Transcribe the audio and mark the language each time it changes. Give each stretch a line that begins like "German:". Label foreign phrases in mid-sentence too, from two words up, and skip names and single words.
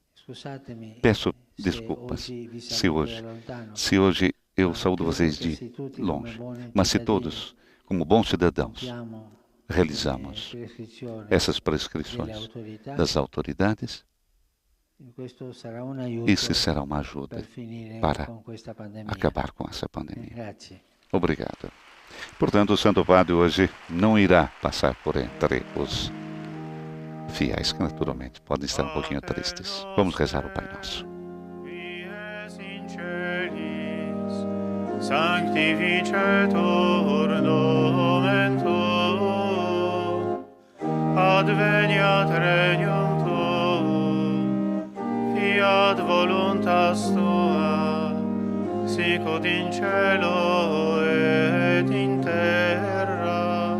Portuguese: Peço desculpas se hoje eu saúdo vocês de longe, mas se todos, como bons cidadãos, realizamos essas prescrições das autoridades, isso será uma ajuda para acabar com essa pandemia. Obrigado. Portanto, o Santo Padre hoje não irá passar por entre os fiéis, que naturalmente podem estar um pouquinho tristes. Vamos rezar o Pai Nosso.
Latin: Sanctificetur nomen tuum, adveniat regnum tuum, fiat voluntas tua, sicut in cielo et in terra.